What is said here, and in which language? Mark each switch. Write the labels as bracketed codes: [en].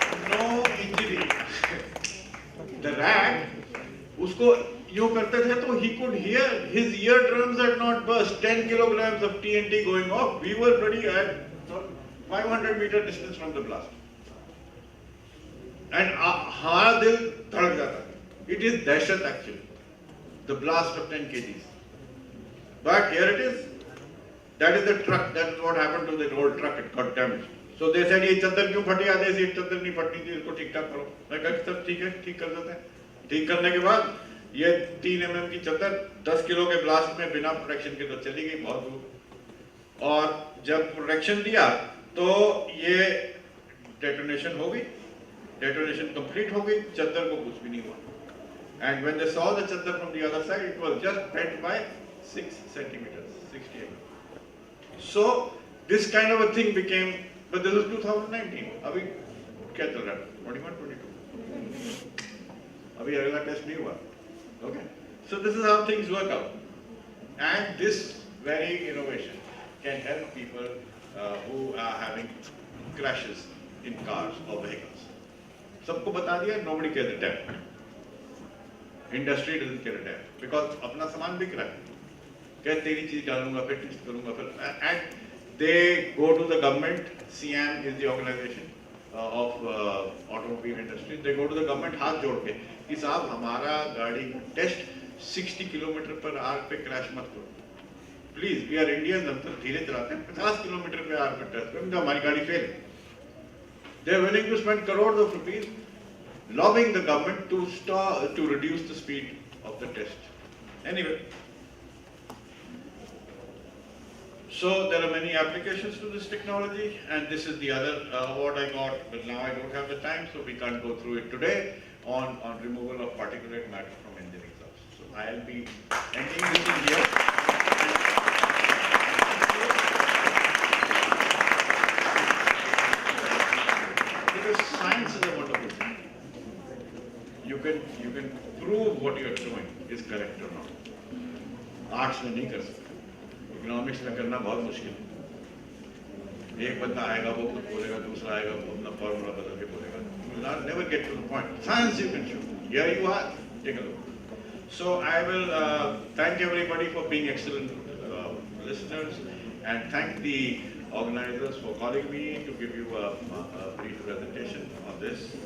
[en] No injury. The rat, [hi] usko यूं करते थे तो [en] he could hear, his eardrums had not burst. 10 kilograms of TNT going off. We were pretty at 500-meter distance from the blast. [hi] And हमारा दिल धड़क जाता. [en] It is dahshat actually, the blast of 10 kgs. But here it is. That is the truck. That is what happened to the old truck. It got damaged. So they said, [hi] ये चद्दर क्यों फटी? आधे से चद्दर नहीं फटनी थी. इसको ठीक ठाक करो. मैं कहा सर ठीक है, ठीक कर देते हैं. ठीक करने के बाद ये 3 mm की चद्दर 10 किलो के ब्लास्ट में बिना प्रोटेक्शन के तो चली गई बहुत दूर. और जब प्रोटेक्शन दिया तो ये डेटोनेशन हो गई, डेटोनेशन कंप्लीट हो गई, चद्दर को कुछ भी नहीं हुआ. [en] And when they saw the chaddar from the other side, it was just bent by 6 centimeters, 60 mm. So this kind of a thing became, but this is 2019. [hi] अभी क्या चल रहा है? 21, 22. अभी अगला टेस्ट नहीं हुआ. [en] Okay, so this is how things work out, and this very innovation can help people who are having crashes in cars or vehicles. [hi] सबको बता दिया, [en] nobody cares a damn. Industry doesn't care a damn because [hi] अपना सामान बिक रहा है. क्या तेरी चीज डालूंगा फिर टेस्ट करूंगा फिर, [en] and they go to the government. CM is the organization of automobile industry. They go to the government [hi] हाथ जोड़ के कि साहब हमारा गाड़ी टेस्ट 60 किलोमीटर पर आवर पे क्रैश मत करो [en] please we are Indians, [hi] हम तो धीरे चलाते हैं, 50 किलोमीटर पे आर पे टेस्ट करें, हमारी गाड़ी फेल है. [en] They are willing to spend crores of rupees lobbying the government to reduce the speed of the test. Anyway, so there are many applications to this technology, and this is the other award I got, but now I don't have the time, so we can't go through it today, on removal of particulate matter from engine exhaust. So I'll be ending this in here. Because science is a wonderful thing. You can prove what you are doing is correct or not. [hi] Arts में नहीं कर सकते, economics में करना बहुत मुश्किल है. एक बंदा आएगा वो कुछ बोलेगा, दूसरा आएगा वो अपना फॉर्मूला बदल के बोलेगा. [en] You will not never get to the point. Science you can show. Here you are. Take a look. So I will thank everybody for being excellent listeners, and thank the organizers for calling me to give you a brief presentation on this.